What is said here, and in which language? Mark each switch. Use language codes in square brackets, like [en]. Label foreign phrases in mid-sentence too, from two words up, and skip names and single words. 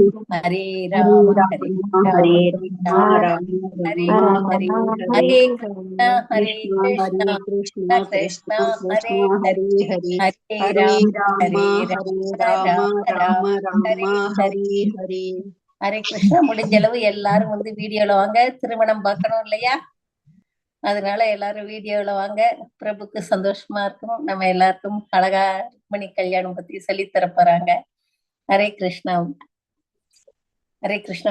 [sa] हरे हरे राम राम हरे हरे राम राम राम राम हरे राम हरे हरे हरे हरे हरे कृष्ण कृष्ण हरे कृष्ण कृष्ण कृष्ण कृष्ण हरे कृष्ण हरे हरे हरे हरे हरे राम हरे हरे राम राम राम राम राम राम हरे हरे हरे हरे हरे कृष्ण. [ta] முடிஞ்ச அளவு எல்லாரும் வீடியோல வாங்க. திருமணம் பார்க்கணும் இல்லையா? அதனால எல்லாரும் வீடியோல வாங்க. பிரபுக்கு சந்தோஷமா இருக்கும். நம்ம எல்லாருக்கும் அழகா ருக்மணி கல்யாணம் பத்தி சொல்லித் தர போறாங்க. [sa] हरे कृष्ण. हरे कृष्ण.